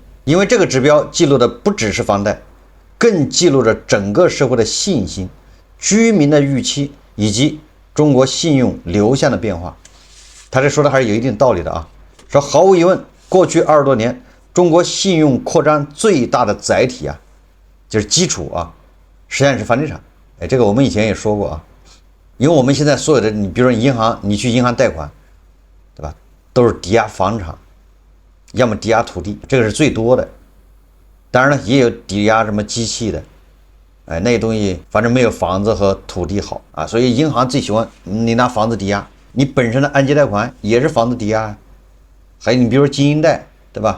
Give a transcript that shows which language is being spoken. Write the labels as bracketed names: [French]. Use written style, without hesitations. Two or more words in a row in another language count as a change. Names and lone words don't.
[Chinese] 因為這個指標記錄的不只是房貸，更記錄着整個社會的信心、居民的預期以及中國信用流向的變化。他這說的還是有一定道理的說毫無疑問，過去20多年，中國信用擴張最大的載體就是基礎實際上是房地產。這個我們以前也說過因為我們現在所有的，你比如說银行，你去银行貸款，对吧？都是抵押房产，要麼抵押土地，這個是最多的。當然了，也有抵押什麼機器的，那些東西反正沒有房子和土地好所以銀行最喜歡你拿房子抵押，你本身的按揭貸款也是房子抵押還有你比如说经营貸，对吧？